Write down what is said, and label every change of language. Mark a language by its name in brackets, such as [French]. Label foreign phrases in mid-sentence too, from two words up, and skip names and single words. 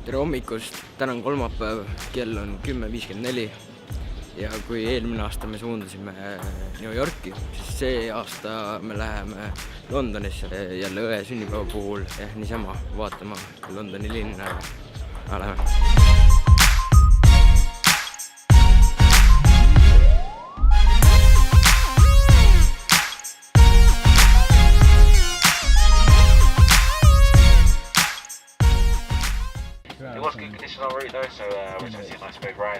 [Estonian] hommikust, täna on kolmapäev, kell on 10:54 ja kui eelmine aasta me suundasime New Yorki, siis see aasta me läheme Londonisse jälle õe sünnipäeva puhul niisama vaatama Londoni linna ja läheme. [English] It was good condition en route though, so which was a nice big ride.